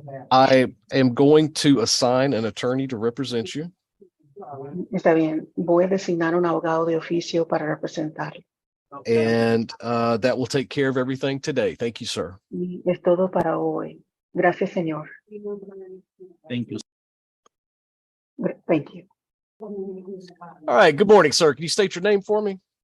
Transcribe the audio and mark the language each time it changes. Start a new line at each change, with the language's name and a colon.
English: I am going to assign an attorney to represent you.
Spanish: Está bien. Voy a designar un abogado de oficio para representarlo.
English: And that will take care of everything today. Thank you, sir.
Spanish: Y es todo para hoy. Gracias, señor.
English: Thank you. Thank you. All right. Good morning, sir. Can you state your name for me?